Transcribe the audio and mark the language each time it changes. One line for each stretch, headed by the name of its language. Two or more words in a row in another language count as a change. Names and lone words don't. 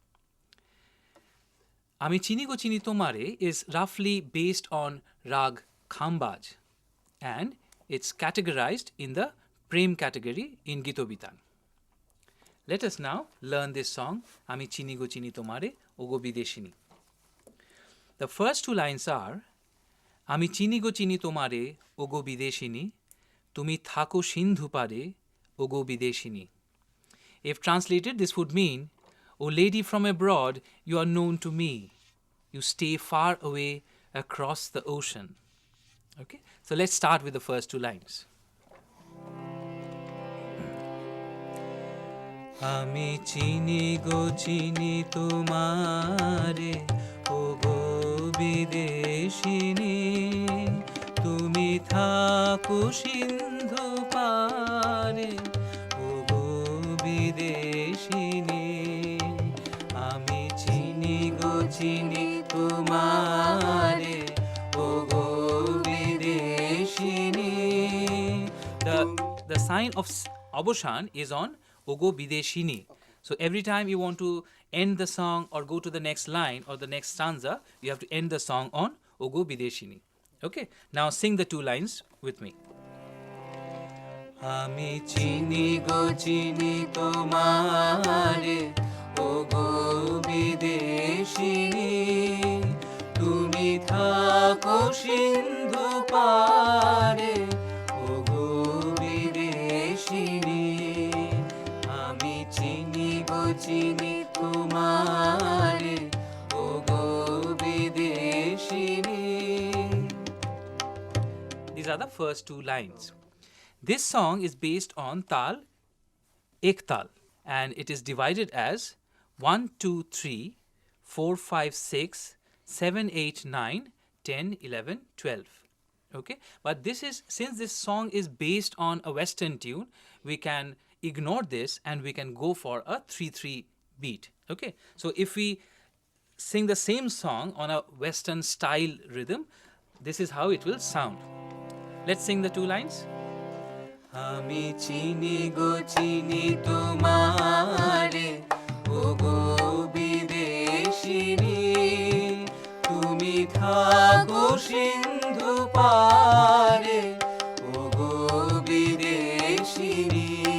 English: Ami Chini Go Chini Tomare is roughly based on Rag Khambaj, and it's categorized in the Prem category in Gitobitan. Let us now learn this song, Ami Chini Go Chini Tomare Ogo Bideshini. The first two lines are,
Bangla: "আমি চিনি গো চিনি তোমারে ওগো বিদেশিনী, তুমি থাকো সিন্ধু পারে ওগো বিদেশিনী."
English: If translated, this would mean, "O lady from abroad, you are known to me. You stay far away across the ocean." Okay, so let's start with the first two lines.
Bangla: আমি চিনি গো চিনি তোমারে ওগো বিদেশিনী, তুমি থাকো সিন্ধু পারে ওগো বিদেশিনী. আমি চিনি গো চিনি তোমারে ওগো বিদেশিনী.
English: The sign of Aboshan is on
Bangla: ওগো বিদেশিনী.
English: So every time you want to end the song or go to the next line or the next stanza, you have to end the song on
Bangla: ওগো বিদেশিনী.
English: Okay, now sing the two lines with me.
Bangla: আমি চিনি গো চিনি তোমারে ওগো বিদেশিনী, তুমি থাকো সিন্ধু পারে ওগো বিদেশিনী. আমি চিনি গো চিনি তোমারে ওগো বিদেশিনী.
English: These are the first two lines. This song is based on Tal Ektal, and it is divided as 1, 2, 3, 4, 5, 6, 7, 8, 9, 10, 11, 12. Okay, but since this song is based on a Western tune, we can ignore this and we can go for a 3/3 beat. Okay, so if we sing the same song on a Western style rhythm, this is how it will sound. Let's sing the two lines.
Bangla: আমি চিনি গো চিনি তোমারে ওগো বিদেশিনী, তুমি থাকো সিন্ধু পারে ওগো বিদেশিনী.